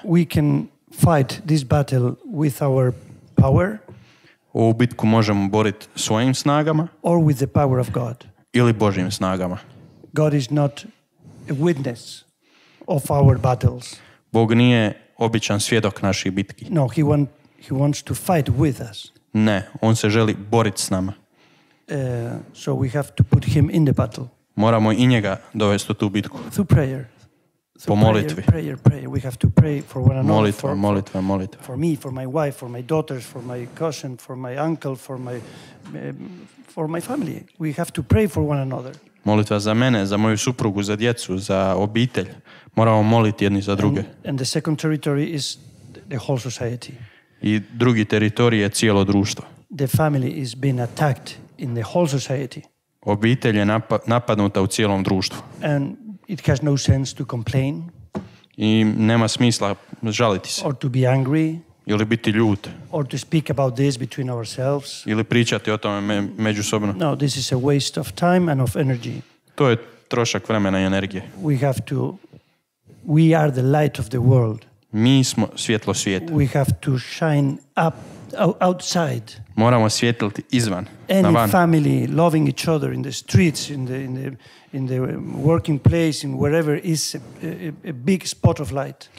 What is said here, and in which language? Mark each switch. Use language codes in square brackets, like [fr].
[en] We can fight this battle with our power. [hr] Ovu bitku možemo boriti svojim snagama [en] or with the power of God. [hr] ili Božjim snagama. [en] God is not a witness of our battles. [hr] Bog nije običan svjedok naših bitki. [en] No, he wants to fight with us. [hr] Ne, on se želi boriti s nama. [en] So we have to put him in the battle. [hr] Moramo i njega dovesti u tu bitku. [en] Through prayer. [hr] Po molitvi. [en] Prayer. We have to pray for one another. [hr] Molitva. [en] For me, for my wife, for my daughters, for my cousin, for my uncle, for my family. We have to pray for one another. [hr] Molitva za mene, za moju suprugu, za djecu, za obitelj. Moramo moliti jedni za druge. [en] And the second territory is the whole society. [hr] I drugi teritorij je cijelo društvo. [en] The family is being attacked in the whole society. [hr] Obitelj je napadnuta u cijelom društvu. [en] And it has no sense to complain. [hr] I nema smisla žaliti se. [en] Or to be angry. [hr] Ili biti ljut. [en] Or to speak about this between ourselves. [hr] Ili pričati o tome međusobno. [en] No, this is a waste of time and of energy. [hr] To je trošak vremena i energije. [en] We are the light of the world. [hr] Mi smo svjetlo svijeta. [en] We have to shine up outside. [hr] Moramo svjetliti izvan, [en] Any [hr] na van. [en] family loving each other in the streets, in the working place, in wherever is a big spot of light.